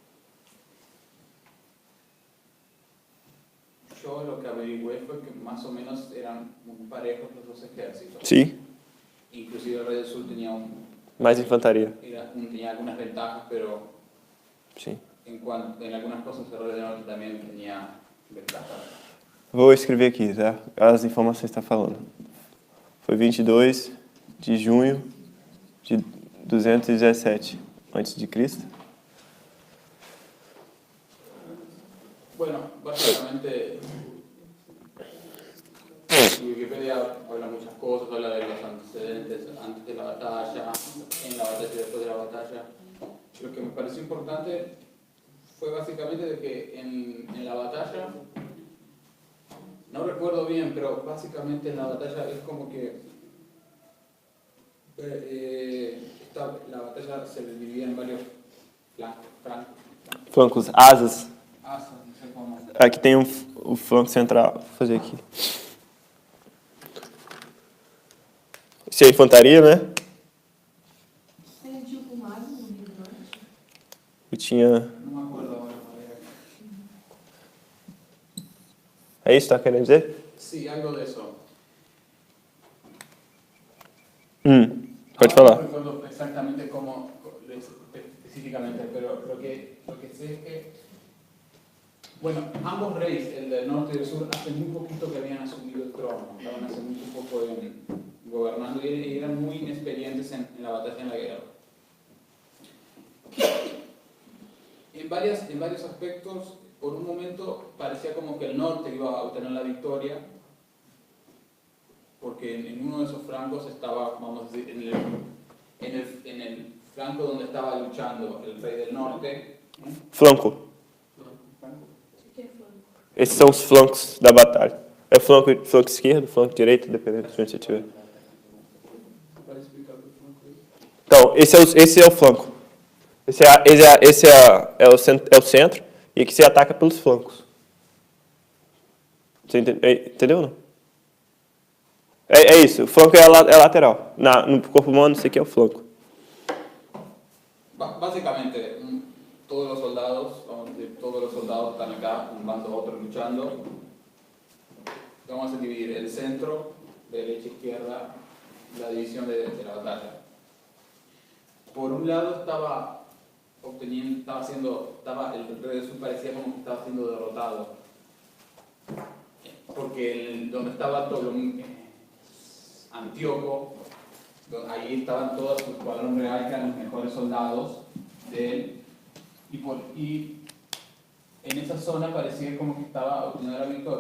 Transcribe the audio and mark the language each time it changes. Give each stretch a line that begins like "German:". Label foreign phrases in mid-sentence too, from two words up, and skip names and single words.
Spanish: Yo lo que averigüé fue que más o menos eran muy parejos los dos ejércitos. Sí. Inclusive el rey del sur tenía
Portuguese: Mais infantaria.
Spanish: tenía algunas ventajas, pero
Portuguese: Sim.
Spanish: en algunas cosas el rey del norte también tenía ventajas.
Portuguese: Vou escrever aqui, tá? As informações que está falando. Foi 22 de junho de 217 a.C.
Spanish: Bueno, básicamente Wikipedia habla muchas cosas, habla de los antecedentes antes de la batalla, en la batalla y después de la batalla. Lo que me pareció importante fue básicamente de que en la batalla, no recuerdo bien, pero básicamente en la batalla es como que la batalla se dividía en varios
Portuguese: Flancos, asas.
Spanish: asas, no sé cómo.
Portuguese: Aqui tem o flanco central. Vou fazer aqui. Isso é infantaria, né? Tem tipo mais no Rio do Norte? Eu tinha...
Spanish: No me acuerdo ahora.
Portuguese: É isso que tá querendo dizer?
Spanish: Sí, algo de eso.
Portuguese: Pode
Spanish: No
Portuguese: falar.
Spanish: recuerdo exactamente cómo, específicamente, pero lo que sé es que, bueno, ambos reyes, el del norte y del sur, hace muy poquito que habían asumido el trono, estaban hace muy poco gobernando y eran muy inexperientes en la batalla, en la guerra. En varios aspectos, por un momento parecía como que el norte iba a obtener la victoria, porque en uno de esos flancos estaba, vamos a decir, en el flanco donde estaba luchando el rey del norte.
Portuguese: Flanco. O que é flanco? Esses são os flancos da batalha. É o flanco esquerdo, flanco direito, dependendo de onde você estiver. Para explicar o flanco aí. Então, esse é o flanco. Esse é o centro, e aqui você ataca pelos flancos. Você entendeu ou não? É isso, o flanco é lateral. No corpo humano, isso aqui é o flanco.
Spanish: Básicamente, todos los soldados, vamos a decir, todos los soldados están acá, un bando a otro luchando. vamos a dividir el centro, derecha, izquierda, la división de la batalla. Por un lado estaba el rey del sur parecía como que estaba siendo derrotado, porque donde estaba Antíoco, ahí estaban todos su escuadrón real, que eran los mejores soldados de él, y en esa zona parecía como que estaba obteniendo la victoria.